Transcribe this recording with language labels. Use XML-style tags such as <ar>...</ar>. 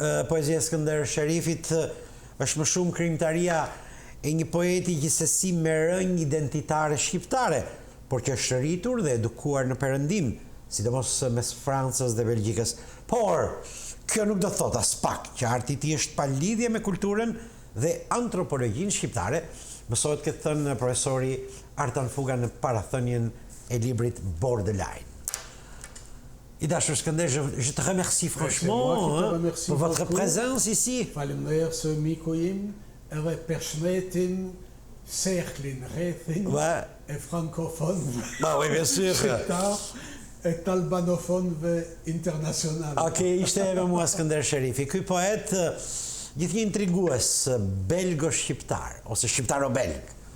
<sq>Poezia Skënder Sherifit është më shumë krijimtaria e një poeti gjithsesi me rënjë identitare shqiptare, por që është rritur dhe edukuar në Perëndim, sidomos mes Francës dhe Belgjikës. Por kjo nuk do thot as pak që arti I tij është pa lidhje me kulturën dhe antropologjinë shqiptare, Mësohet këtë thënë profesori Artan Fuga në parathënien e librit Borderline.</sq> <fr>Et dashur Skënder, je te remercie franchement pour votre présence ici.</fr> <sq>Faleminderit se miku im, edhe përshëndetin cerclin rrethin e francofonëve.</sq> <fr>Bah oui, bien sûr.</fr> <sq>E të albanofonëve internacionale. Okej, ishte me mua Skënder Sherifi. Ky poet gjithnjë intrigues belgo-shqiptar, ose shqiptaro-belg.</sq>